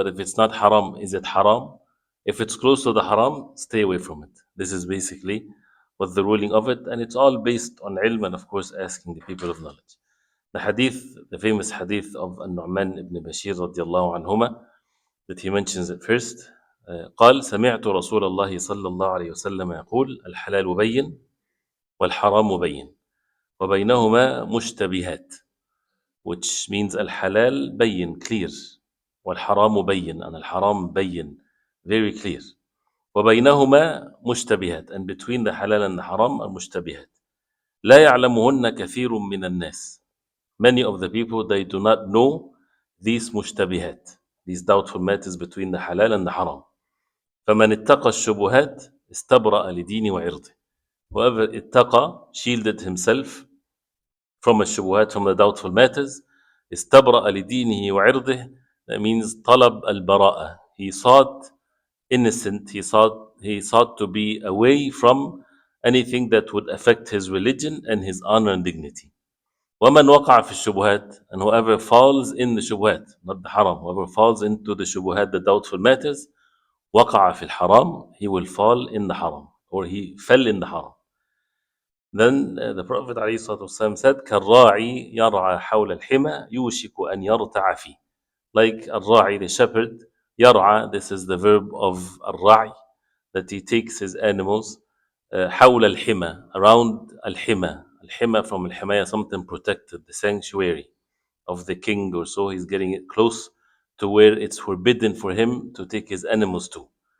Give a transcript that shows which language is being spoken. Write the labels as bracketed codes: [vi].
[en] But if it's not haram, is it haram? If it's close to the haram, stay away from it. This is basically what the ruling of it, and it's all based on ilm and, of course, asking the people of knowledge. The hadith, the famous hadith of An-Nu'man ibn Bashir radiallahu anhuma, that he mentions it first. [ar] قال سمعت رسول الله صلى الله عليه وسلم يقول الحلال بين والحرام بين وبينهما مشتبهات, [en] which means [ar] الحلال بين, [en] clear, [ar] والحرام بين, and الحرام بين, [en] very clear, [ar] وبينهما مشتبهات, [en] and between the halal and the haram are [ar] مشتبهات لا يعلمهن كثير من الناس. [en] Many of the people, they do not know these مشتبهات, these doubtful matters between the halal and the haram. [ar] فمن اتقى الشبهات استبرأ لدينه وعرضه. [en] Whoever اتقى, shielded himself from الشبهات, from the doubtful matters, [ar] استبرأ لدينه وعرضه, [en] that means [ar] طلب البراءة. [en] He sought innocent, he sought to be away from anything that would affect his religion and his honor and dignity. [ar] ومن وقع في الشبهات, [en] and whoever falls in the shubhat, not the haram, whoever falls into the shubhat, the doubtful matters, [ar] وقع في الحرام, [en] he will fall in the haram, or he fell in the haram. Then the Prophet ﷺ said, [ar] كالراعي يرعى حول الحمى يوشك أن يرتع فيه. [en] Like الراعي, the shepherd, يرعى, this is the verb of الراعي, that he takes his animals [ar] حول الحمى, [en] around الحمى. الحمى from الحماية, something protected, the sanctuary of the king or so. He's getting it close to where it's forbidden for him to take his animals to.